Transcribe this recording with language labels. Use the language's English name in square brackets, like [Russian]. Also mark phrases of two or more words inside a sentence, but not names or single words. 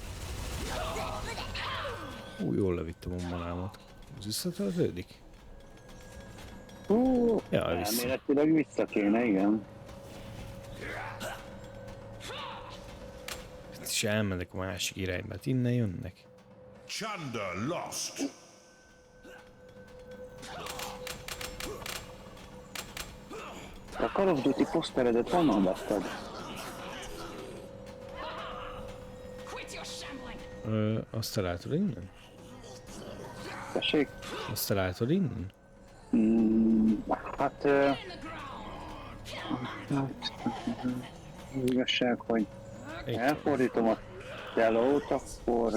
[Hungarian] Jól levittem a manámat. Ez visszatöltődik? Ja, vissza. Elméletileg vissza kéne, igen. És elmennek a másik irányba, hát innen jönnek. [English] Chunder lost. [Hungarian] A Call of Duty poszteredet honnan vetted? Azt találtad innen? Tessék? Azt találtad innen? Hát... igazság, hogy elfordítom a telót, akkor...